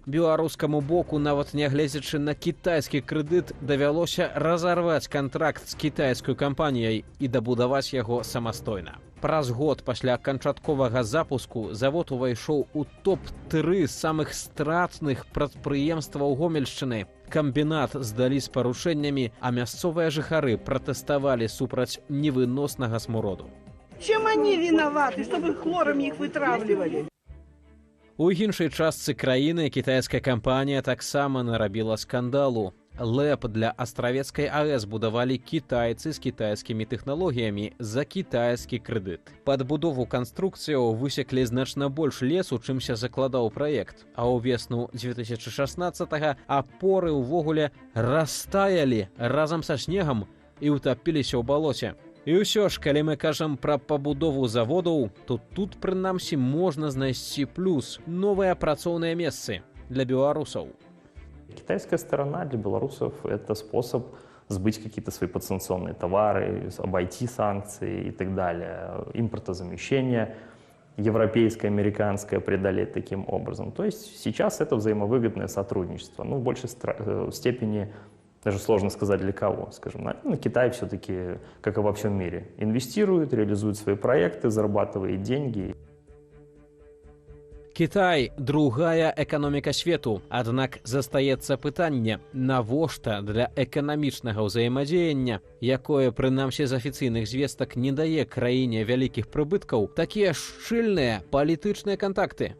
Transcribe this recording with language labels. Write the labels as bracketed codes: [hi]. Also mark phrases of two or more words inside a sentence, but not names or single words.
[be] Беларускаму боку, нават нягледзячы на кітайскі крэдыт, давялося разарваць кантракт з кітайскай кампаніяй і дабудаваць яго самастойна. Праз год пасля канчатковага запуску завод увайшоў у топ-3 самых стратных прадпрыемстваў Гомельшчыны. Камбінат здалі з парушэннямі, а мясцовыя жыхары пратэставалі супраць невыноснага смуроду. [ru] Чем они виноваты, чтобы хлором их вытравливали? [be] У іншай частцы краіны кітайская кампанія таксама нарабіла скандалу. ЛЭП для Астравецкай АЭС будавалі кітайцы з кітайскімі тэхналогіямі за кітайскі крэдыт. Пад будову канструкцыяў высеклі значна больш лесу, чымся закладаў праект. А ў весну 2016-го апоры ўвогуле растаялі разам са снегам і ўтапіліся ў балоце. І ўсё ж, калі мы кажам пра пабудову заводаў, то тут, прынамсі, можна знайсці плюс – новыя працоўныя месцы для беларусаў. [ru] Китайская сторона для белорусов – это способ сбыть какие-то свои подсанкционные товары, обойти санкции и так далее. Импортозамещение европейское, американское преодолеть таким образом. То есть сейчас это взаимовыгодное сотрудничество. Ну, в большей степени, даже сложно сказать для кого, скажем. Но Китай все-таки, как и во всем мире, инвестирует, реализует свои проекты, зарабатывает деньги. [be] Кітай – другая эканоміка свету, аднак застаецца пытанне, навошта для эканамічнага ўзаемадзеяння, якое, прынамсі з афіцыйных звестак, не дае краіне вялікіх прыбыткаў, такія шчыльныя палітычныя кантакты.